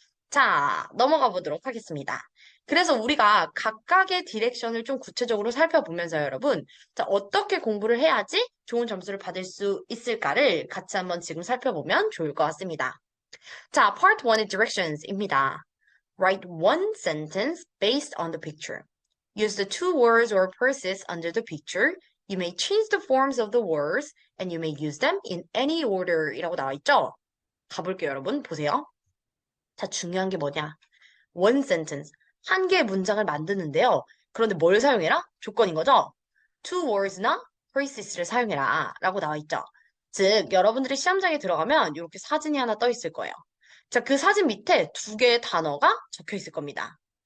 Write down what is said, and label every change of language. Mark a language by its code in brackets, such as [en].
[ko] 자, 넘어가 보도록 하겠습니다. 그래서 우리가 각각의 디렉션을 좀 구체적으로 살펴보면서 여러분, 자, 어떻게 공부를 해야지 좋은 점수를 받을 수 있을까를 같이 한번 지금 살펴보면 좋을 것 같습니다. 자, Part 1의 Directions입니다. [en] Write one sentence based on the picture. Use the two words or phrases under the picture. You may change the forms of the words and you may use them in any order [ko] 이라고 나와 있죠? 가볼게요, 여러분. 보세요. 자, 중요한 게 뭐냐? one sentence. 한 개의 문장을 만드는데요. 그런데 뭘 사용해라? 조건인 거죠? two words나 phrases를 사용해라. 라고 나와 있죠. 즉, 여러분들이 시험장에 들어가면 이렇게 사진이 하나 떠 있을 거예요. 자, 그 사진 밑에 두 개의 단어가 적혀 있을 겁니다.